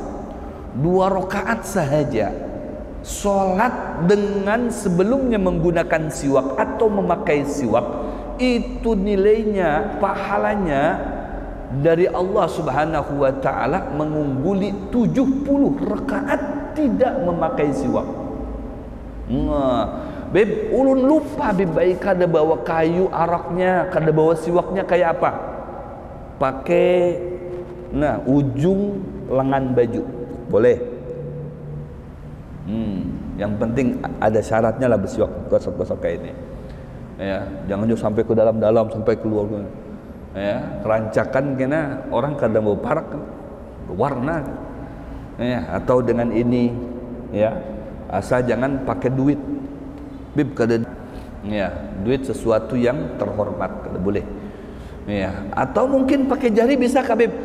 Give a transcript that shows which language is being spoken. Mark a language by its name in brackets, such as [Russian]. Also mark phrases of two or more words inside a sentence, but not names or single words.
[Indonesian] 2 rakaat sahaja solat dengan sebelumnya menggunakan siwak atau memakai siwak, itu nilainya, pahalanya dari [Arabic] الله سبحانه وتعالى [Indonesian] mengungguli 70 rakaat tidak memakai siwak. [Banjar] Beb, ulun lupa beb, baik kada bawa kayu araknya, kada bawa siwaknya kayak apa? [Indonesian] Pakai ujung lengan baju. Boleh. Yang penting ada syaratnya lah bersiwak, gosok-gosok kayak ini. Ya, jangan juga sampai ke dalam-dalam, sampai keluar. Ya, [Banjar] kerancakan kena orang kada mau parak warna. [Indonesian] Ya, atau dengan ini ya, asal jangan pakai duit. [Banjar] Bib kada ya, duit sesuatu yang terhormat kada boleh. [Indonesian] Ya, atau mungkin pakai jari bisa kah Bib?